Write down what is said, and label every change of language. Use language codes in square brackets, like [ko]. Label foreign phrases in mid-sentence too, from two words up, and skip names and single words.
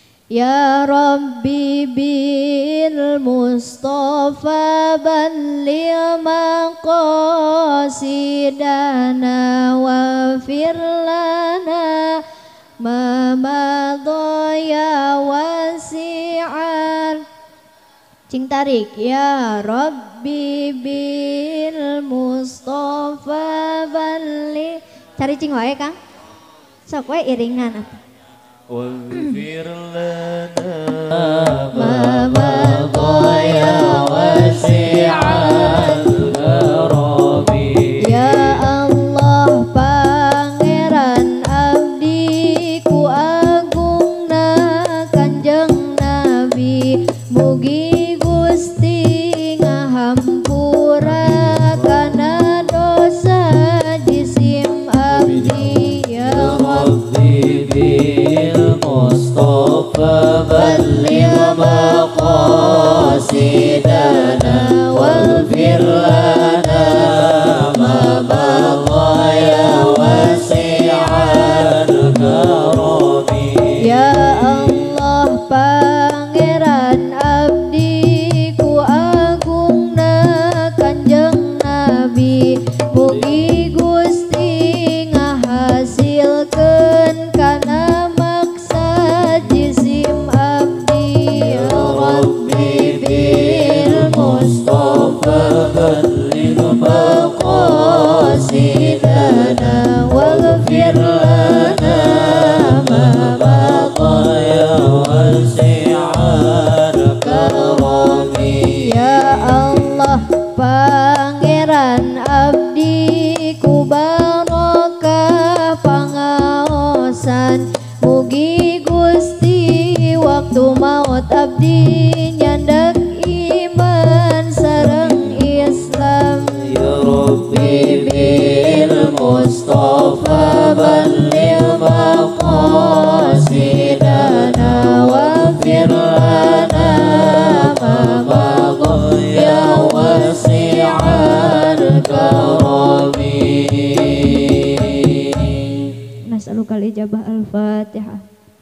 [ar] يا رب بالمصطفى بلغ مقاصدنا واغفر لنا ما مضى يا واسع. [su] Cing tarik. [ar] يا رب بالمصطفى بلغ. [su] Cari cing wae Kang. Sok wae iringan atuh. [ar] واغفر لنا ما مضى يا واسع الكرم يا Allah [su] Pangeran abdi ku agungna Kanjeng Nabi mugi Gusti ngahampura kana dosa jisim abdi [ar] يا رب مصطفى بلغ مقاصدنا واغفر لنا ما مضى يا واسع الكرم. يا الله [su] Pangeran abdi ku agungna Kanjeng Nabi mugi Gusti ngahasilkeun kana jisim abdi [ar] يا رب بالمصطفى بلغ مقاصدنا واغفر لنا ما مضى يا واسع الكرم. يا الله [su] Pangeran abdi ku barokah pangaosan mugi waktu maut abdi nyandak iman sareng Islam. [ar] يا رب بالمصطفى بلغ مقاصدنا واغفر لنا ما مضى يا واسع الكرم. نسألك الإجابة الفاتحة.